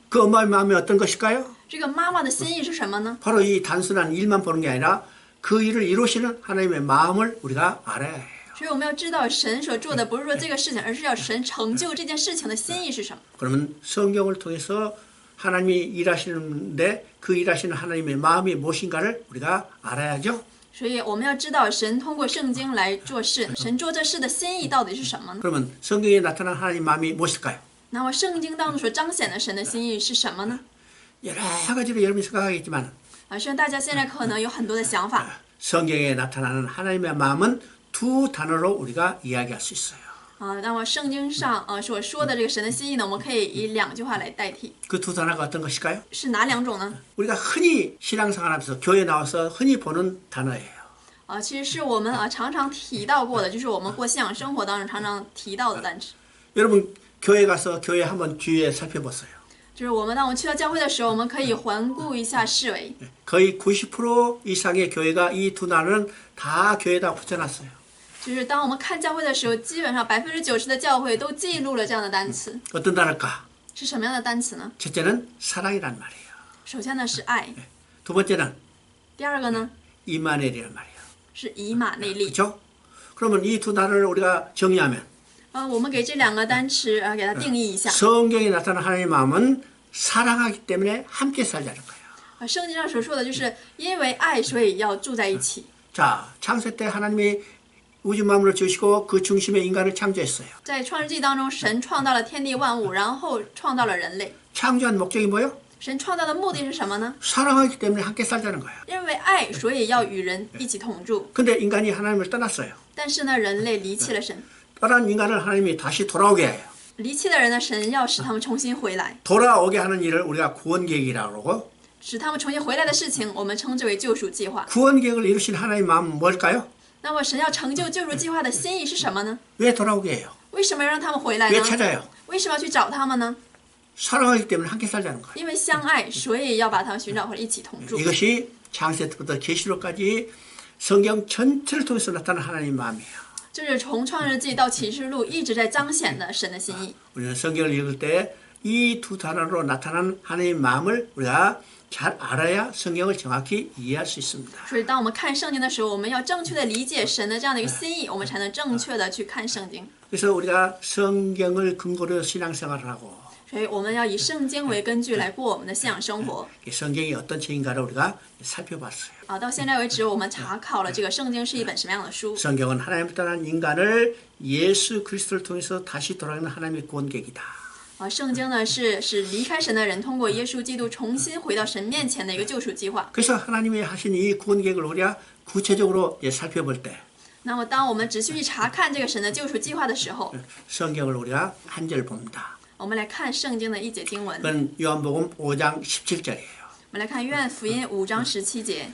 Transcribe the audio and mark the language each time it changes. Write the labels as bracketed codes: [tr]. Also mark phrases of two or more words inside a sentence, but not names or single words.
[ko] 그 엄마의 마음이 어떤 것일까요? [zh] 这个妈妈的心意是什么呢？ [ko] 바로 이 단순한 일만 보는 게 아니라 그 일을 이루시는 하나님의 마음을 우리가 알아야 해요. [zh] 所以我们要知道神所做的不是说这个事情，而是要神成就这件事情的心意是什么。 [ko] 그러면 성경을 통해서 하나님이 일하시는데 그 일하시는 하나님의 마음이 무엇인가를 우리가 알아야죠. [zh] 所以我们要知道神通过圣经来做事，神做这事的心意到底是什么呢？ [ko] 그러면 성경에 나타난 하나님 마음이 무엇일까요? [zh] 那么圣经当中所彰显的神的心意是什么呢？ [ko] 여러 가지로 여러분이 생각하겠지만 [zh] 虽然大家现在可能有很多的想法， [ko] 성경에 나타나는 하나님의 마음은 두 단어로 우리가 이야기할 수 있어요. [zh] 那么圣经上所说的这个神的心意呢，我们可以以两句话来代替， [ko] 그 두 단어가 어떤 것일까요? [zh] 是哪两种呢？ [ko] 우리가 흔히 신앙생활하면서 교회 나와서 흔히 보는 단어예요. [zh] 其实是我们常常提到过的，就是我们过信仰生活当中常常提到的单词。 [ko] 여러분 교회 가서 교회 한번 주위에 살펴보세요. [zh] 就是当我们去到教会的时候，我们可以环顾一下四围， [ko] 거의 90% 이상의 교회가 이 두 단어는 다 교회에다 붙여놨어요. [zh] 就是当我们看教会的时候，基本上90%的教会都记录了这样的单词。 [ko] 어떤 단어일까? [zh] 是什么样的单词呢？ [ko] 첫째는 사랑이란 말이에요. [zh] 首先呢是爱， [ko] 두 번째는 [zh] 第二个呢 [ko] 이마넬이란 말이에요. [zh] 是以马内利。 [ko] 그렇죠? 그러면 이 두 단어를 우리가 정의하면 [zh] 我们给这两个单词给它定义一下。 [ko] 성경에 나타난 하나님의 마음은 사랑하기 때문에 함께 살자는 거예요. [zh] 圣经上所说的就是因为爱，所以要住在一起。 [ko] 자, 창세 때 하나님이 우주 만물을 지으시고 그 중심에 인간을 창조했어요. [zh] 在创世纪当中，神创造了天地万物，然后创造了人类。 [ko] 창조한 목적이 뭐예요? [zh] 神创造的目的是什么呢？ [ko] 사랑하기 때문에 함께 살자는 거예요. [zh] 因为爱，所以要与人一起同住。 [ko] 근데 인간이 하나님을 떠났어요. [zh] 但是呢，人类离弃了神， [ko] 떠난 인간을 하나님이 다시 돌아오게 해요. [zh] 离弃的人呢，神要使他们重新回来， [ko] 돌아오게 하는 일을 우리가 구원 계획이라고 그러고 [zh] 使他们重新回来的事情，我们称之为救赎计划。 [ko] 구원 계획을 이루신 하나님의 마음은 뭘까요? [zh] 那么神要成就救赎计划的心意是什么呢？ [ko] 왜 돌아오게 해요? [zh] 为什么要让他们回来 [ko] 왜 [zh] 呢？ [ko] 찾아요? [zh] 为什么要去找他们呢？ [ko] 사랑하기 때문에 함께 살자는 거예요. [zh] 因为相爱，所以要把他们寻找回来，一起同住。 [ko] 이것이 창세부터 계시록까지 성경 전체를 통해서 나타나는 하나님의 마음이에요. [zh] 就是从创世纪到启示录一直在彰显的神的心意。 [ko] 우리는 성경을 읽을 때 이 두 단어로 나타난 하나님의 마음을 우리가 잘 알아야 성경을 정확히 이해할 수 있습니다. [zh] 所以当我们看圣经的时候，我们要正确的理解神的这样的一个心意，我们才能正确的去看圣经。 [ko] 그래서 우리가 성경을 근거로 신앙생활을 하고 [zh] 所以我们要以圣经为根据来过我们的信仰生活。 [ko] 성경이 어떤 책인가를 우리가 살펴봤어요. [zh] 到现在为止，我们查考了这个圣经是一本什么样的书。 [ko] 성경은 하나님을 떠난 인간을 예수 그리스도를 통해서 다시 돌아가는 하나님의 구원계획이다. [zh] 圣经呢是离开神的人通过耶稣基督重新回到神面前的一个救赎计划。 [ko] 그래서 하나님이 하신 이 구원계획을 우리가 구체적으로 살펴볼 때 [zh] 那么当我们仔细去查看这个神的救赎计划的时候， [ko] 성경을 우리가 한 절 봅니다. [zh] 我们来看圣经的一节经文。 [ko] 그건 요한복음 5장 17절이에요. [zh] 我们来看约翰福音5章17节。